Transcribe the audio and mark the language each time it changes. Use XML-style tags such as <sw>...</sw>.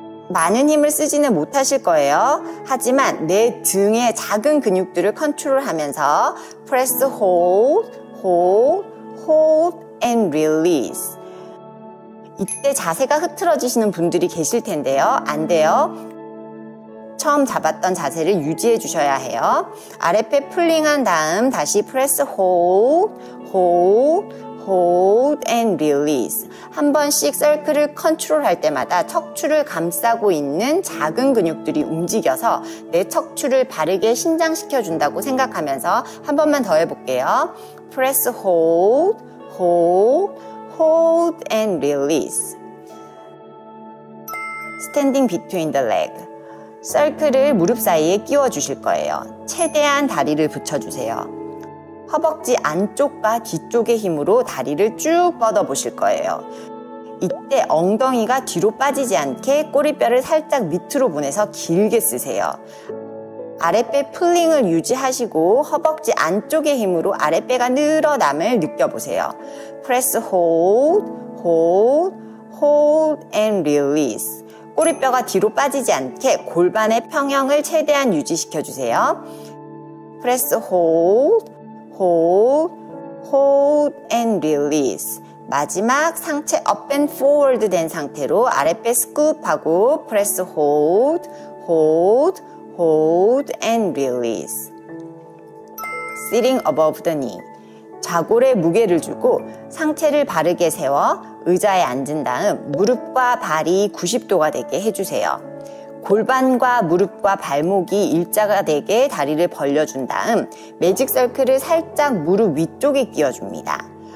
<ko>많은 힘을 쓰지는 못하실 거예요. 하지만 내 등의 작은 근육들을 컨트롤하면서</ko> <en>press, hold, hold, hold, and release.</en> <ko>이때 자세가 흐트러지시는 분들이 계실 텐데요. 안 돼요. 처음 잡았던 자세를 유지해 주셔야 해요. 아랫배 풀링한 다음 다시 press, hold, hold, hold, and release. 한 번씩 서클을 컨트롤할 때마다 척추를 감싸고 있는 작은 근육들이 움직여서 내 척추를 바르게 신장시켜 준다고 생각하면서 한 번만 더 해볼게요.</ko> <en>press, hold, hold, hold, and release. standing between the leg.</en> <ko>서클을 무릎 사이에 끼워 주실 거예요. 최대한 다리를 붙여주세요. 허벅지 안쪽과 뒤쪽의 힘으로 다리를 쭉 뻗어 보실 거예요. 이때 엉덩이가 뒤로 빠지지 않게 꼬리뼈를 살짝 밑으로 보내서 길게 쓰세요. 아랫배 풀링을 유지하시고 허벅지 안쪽의 힘으로 아랫배가 늘어남을 느껴보세요.</ko> <en>press, hold, hold, hold, and release.</en> <ko>꼬리뼈가 뒤로 빠지지 않게 골반의 평형을 최대한 유지시켜 주세요.</ko> <en>press hold, hold, hold and release.</en> <ko>마지막 상체</ko> <en>up and forward</en> <ko>된 상태로 아랫배 스쿱하고</ko> <en>press hold, hold, hold and release. Sitting above the knee.</en> <ko>좌골에 무게를 주고 상체를 바르게 세워 의자에 앉은 다음 무릎과 발이 90도가 되게 해주세요. 골반과 무릎과 발목이 일자가 되게 다리를 벌려준 다음 매직 서클을 살짝 무릎 위쪽에 끼워줍니다.</ko>